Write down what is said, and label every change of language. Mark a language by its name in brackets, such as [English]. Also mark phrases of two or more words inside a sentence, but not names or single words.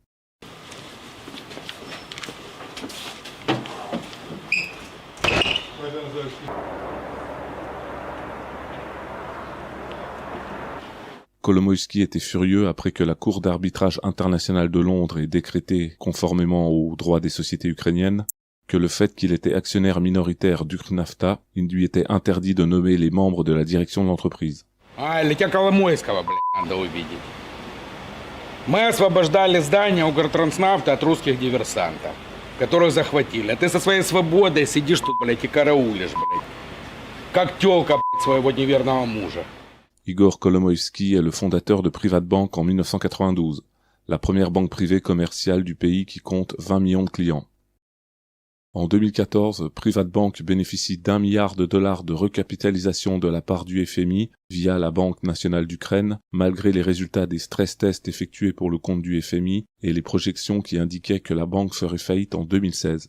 [French] Kolomoïski était furieux après que la Cour d'arbitrage internationale de Londres ait décrété, conformément aux droits des sociétés ukrainiennes, que le fait qu'il était actionnaire minoritaire d'Ukhnafta, il lui était interdit de nommer les membres de la direction de l'entreprise. [Russian] Для Коломойского, надо увидеть. Мы освобождали здание Укртранснафта от русских диверсантов, которых захватили. А ты со своей свободой сидишь тут, и караулишь, как тёлка, своего неверного мужа. [French] Igor Kolomoïski est le fondateur de Privatbank en 1992, la première banque privée commerciale du pays qui compte 20 millions de clients. En 2014, Privatbank bénéficie d'1 milliard de dollars de recapitalisation de la part du FMI via la Banque nationale d'Ukraine, malgré les résultats des stress tests effectués pour le compte du FMI et les projections qui indiquaient que la banque ferait faillite en 2016.